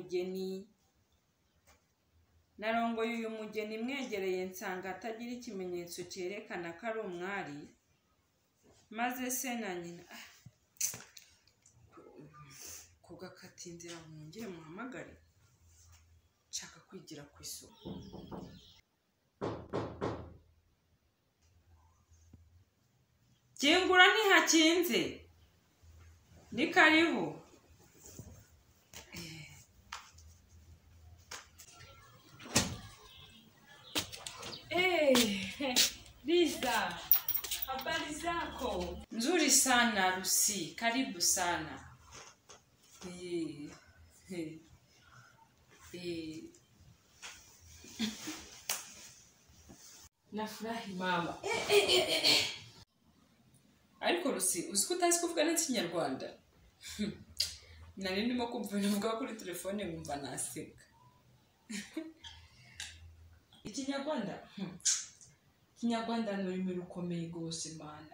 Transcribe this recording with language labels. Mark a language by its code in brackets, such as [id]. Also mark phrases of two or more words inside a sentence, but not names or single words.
[rw] mugeni mwegereye nsanga atagira ikimenyetso cyerekana ko ari umwari maze se na nyina kugakatinzira mwongere muhamagare nshaka kwigira ku isuku. Kingura ntihakinze. [sw] Ni karibu. Lisa. Habari zako? Nzuri sana Lucy. Karibu sana. Nafurahi mama. [rw] Ariko Lucy, uziko utazi kuvuga n'ikinyarwanda? Nari ndimo kumva navuga kuri telefone nkumva naseka. Ikinyarwanda ni ururimi rukomeye rwose mana.